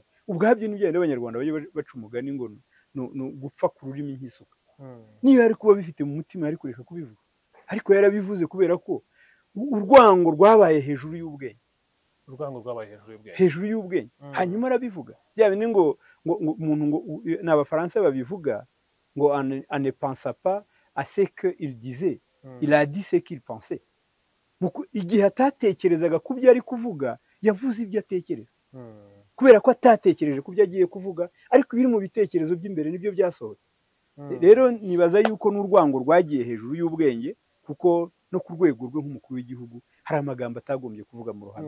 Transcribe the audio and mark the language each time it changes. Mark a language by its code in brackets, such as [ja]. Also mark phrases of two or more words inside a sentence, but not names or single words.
[rw] Ubwabyo n'ibyo abanyarwanda bajya baca umugani ngo gupfa ku rurimi nk'isuka. Niyo yari kuba bifite mu mutima yari kureka kubivuga, ariko yarabivuze kubera ko urwango rwabaye hejuru y'ubwenge. Urwango rwabaye hejuru y'ubwenge. Hanyuma arabivuga byaba ni ngo umuntu ngo n'Abafaransa babivuga ngo [fr] ne pensa pas à ce qu'il disait, il a dit ce qu'il pensait. [rw] Igihe atatekerezaga ku byo ari kuvuga, yavuze ibyo atekereza, kubera ko atatekereje ku byo agiye kuvuga, ariko biri mu bitekerezo by'imbere nibyo byasohotse. Rero nibaza yuko n'urwango rwagiye hejuru y'ubwenge, kuko no ku rwego rwe nk'umukuru w'igihugu hari amagambo atagombye kuvuga mu ruhame.